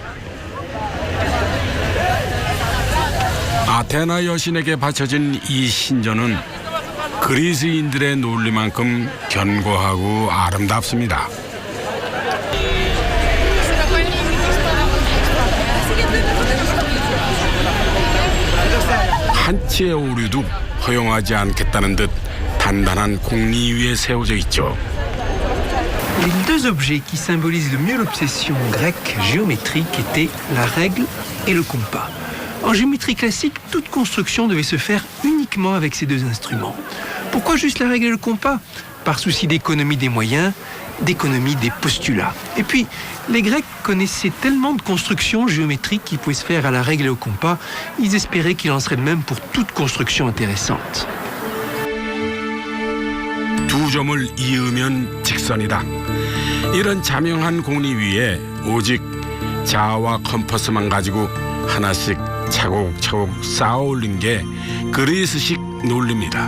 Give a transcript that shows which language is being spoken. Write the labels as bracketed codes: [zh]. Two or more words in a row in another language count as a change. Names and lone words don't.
[ko] 아테나 여신에게 바쳐진 이 신전은 그리스인들의 논리만큼 견고하고 아름답습니다. 한치의 오류도 허용하지 않겠다는 듯 단단한 공리 위에 세워져 있죠. [fr] Les deux objets qui symbolisent le mieux l'obsession grecque géométrique étaient la règle et le compas. En géométrie classique, toute construction devait se faire uniquement avec ces deux instruments. Pourquoi juste la règle et le compas? Par souci d'économie des moyens, d'économie des postulats. Et puis, les Grecs connaissaient tellement de constructions géométriques qui pouvaient se faire à la règle et au compas, ils espéraient qu'il en serait de même pour toute construction intéressante. [ko] 두 점을 이으면 직선이다. 이런 자명한 공리 위에 오직 자와 컴퍼스만 가지고 하나씩 차곡차곡 쌓아올린 게 그리스식 논리입니다.